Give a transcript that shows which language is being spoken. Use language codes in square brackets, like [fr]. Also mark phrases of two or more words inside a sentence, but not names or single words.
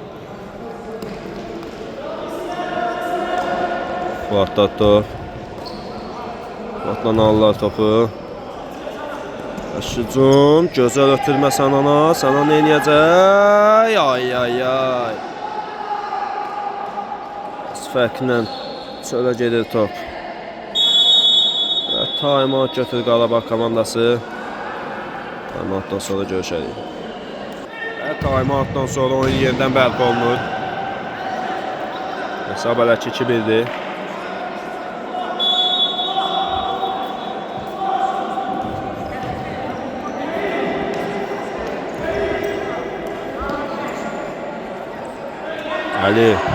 [az] Fuat'da top. Fuat'dan alırlar topu. Əşicun gözəl ötürmə Sənana. Sənan eləyəcək. Ay ay ay. Az fərqlə çölə gedir top. Time-out götür Qarabağ komandası. Time-outdan sonra görüşərik. Time-outdan sonra oyun yenidən bərpa olunur. Hesab hələ 2-1'dir. Ali.